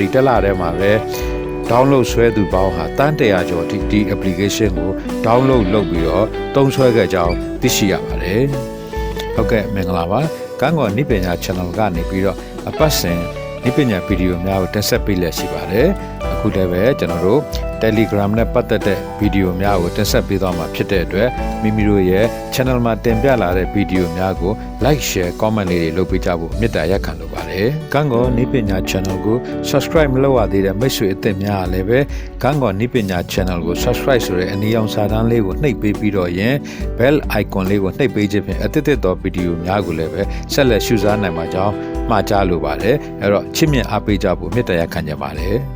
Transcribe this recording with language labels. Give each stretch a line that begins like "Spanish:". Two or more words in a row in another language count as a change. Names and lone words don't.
Burmese: တက်လာတဲ့မှာပဲ download ဆွဲသူပေါင်းဟာတန်း100ကျော်ဒီ application ကို download လုပ်ပြီးတော့သုံးစွဲခဲ့ကြောင်းသိရှိရပါတယ်ဟုတ်ကဲ့မင်္ဂလာပါကန်းကောနိပညာ channel ကနေပြီးတော့အပတ်စဉ်နိ ပညာဗီဒီယိုများကိုတင်ဆက်ပေးလျက်ရှိပါတယ်အခုလည်းပဲကျွန်တော်တို့ Telegram နဲ့ပတ်သက်တဲ့ဗီဒီယိုများကိုတင်ဆက်ပေးသွားမှာဖြစ်တဲ့အတွက်မိမိ တို့ရဲ့ channel မှာတင်ပြလာတဲ့ဗီဒီယိုများကို
English: like share comment
Burmese: လေးတွေလုပ်ပေးကြဖို့မေတ္တာရပ်ခံလိုပါတယ်ကန်းကောနိပညာ channel ကို subscribe မလုပ်ရသေးတဲ့မိတ်ဆွေအသစ်များလည်းပဲကန်းကောနိပညာ channel ကို subscribe ဆိုတဲ့အနီရောင်စာတန်းလေးကိုနှိပ်ပေးပြီးတော့ရင်
English: bell icon
Burmese: လေးကိုနှိပ်ပေးခြင်းဖြင့်အသစ်သောဗီဒီယိုများကိုလည်းပဲဆက်လက်ရှုစားနိုင်မှာကြောင်းမှာကြားလိုပါတယ်အဲ့တော့ချစ်မြတ်အားပေးကြဖို့မေတ္တာရပ်ခံကြပါတယ်